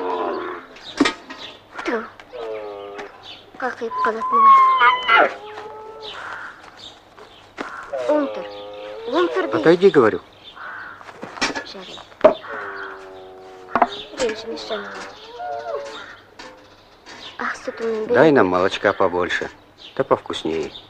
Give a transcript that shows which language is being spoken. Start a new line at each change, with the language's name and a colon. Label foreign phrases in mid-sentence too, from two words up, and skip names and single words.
Kazakh: Тұр. Қақиып қалатын емес. Оң тұр. Оң тұр де.
Russian: Отойди, говорю.
Kazakh: Жарайды. Ренжімес жаныма. Ақ сүтіңнен
Russian: Дай нам молочка побольше. Да повкуснее.